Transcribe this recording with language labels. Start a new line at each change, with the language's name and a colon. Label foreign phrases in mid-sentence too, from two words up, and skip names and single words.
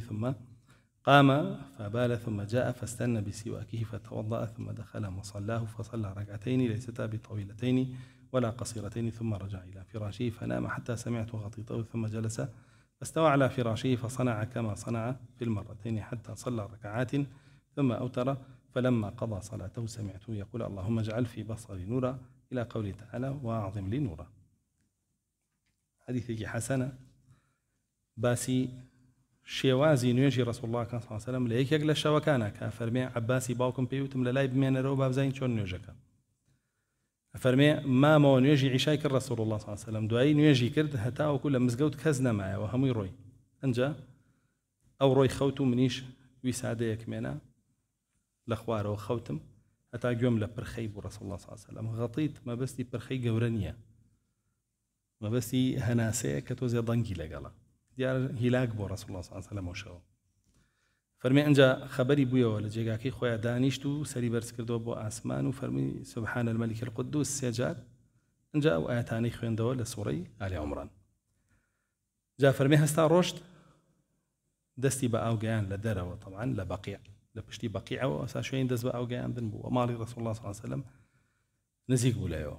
Arabic: ثم قام فبال ثم جاء فاستنى بسواكه فتوضأ ثم دخل مصلاه فصلى ركعتين ليستا بطويلتين ولا قصيرتين، ثم رجع إلى فراشه فنام حتى سمعت غطيطه، ثم جلس فاستوى على فراشه فصنع كما صنع في المرتين حتى صلى ركعات ثم أوتر، فلما قضى صلاته سمعته يقول اللهم اجعل في بصري نورا إلى قوله تعالى وأعظم لي نورا.
Central Kurdish: حديثك حسنة باسي شێوازی نوێژی
Arabic: ڕسوڵ الله صلی الله علیه و سلم
Central Kurdish: لە یەکێک لە شەوەکانە کە فەرمێ عەباسی باوکم پێوتم لە لای بمێنەرەوە با بزانین چۆن نوێژەکە. فەرمێ مامەوە نوێژی عیشای کرد
Arabic: ڕسوڵ الله صلی الله علیه و سلم،
Central Kurdish: دوایی نوێژی کرد هەتاوەکو لە مزگەوت کەس نەمایەوە هەمووی ڕۆی. ئەنجا ئەو ڕۆی خەوت و منیش ویسادەیەک مێنە لە خوارەوە خەوتم هەتا گوێم لە پرخەی بوو
Arabic: ڕسوڵ الله صلی الله علیه و سلم.
Central Kurdish: غەطیت مەبەستی پرخەی گەورە نییە، مەبەستی هەناسەیە کە تۆزێ دەنگی لەگەڵە. دیار هیلاک بۆ
Arabic: ڕسوڵ الله صلی الله علیه و سلم.
Central Kurdish: فەرمی ئەنجا خەبەری بوویەوە لە جێگاکەی خۆیان دانیشت و سەری بەرز کردەوە بۆ ئاسمان و فەرمی
Arabic: سبحان الملك القدوس
Central Kurdish: 3 جار. ئەنجا ئەو ئاەتانەی خوێندەوە لە سوورەی ئالی عومران. جا فەرمی هەستا ڕۆشت دەستی بە ئاوگەیان لە دەرەوە طبعاً لە بەقیع لە پشتی بەقیعەوە ئەسا شوێن دەست بە ئاوگەیاندن بوو و ماڵی
Arabic: ڕسوڵ الله صلی الله علیه و سلم
Central Kurdish: نزیک بوو لایەوە.